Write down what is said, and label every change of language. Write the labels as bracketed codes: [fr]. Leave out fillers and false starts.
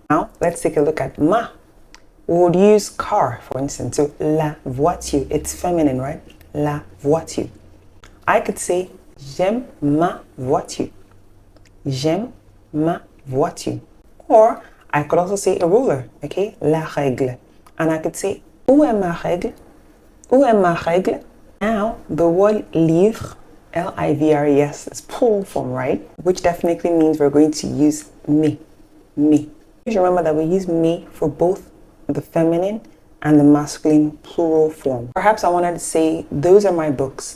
[en] Now, let's take a look at ma. We would use car, for instance. So, [fr] la voiture. [en] It's feminine, right? [fr] La voiture. [en] I could say, [fr] j'aime ma voiture. J'aime ma voiture. [en] Or, I could also say a ruler, okay? [fr] La règle. [en] And I could say, [fr] où est ma règle? Où est ma règle? [en] Now, the word livre, L-I-V-R-E-S, is plural form, right? Which definitely means we're going to use me. Me. Please remember that we use me for both the feminine and the masculine plural form. Perhaps I wanted to say, those are my books.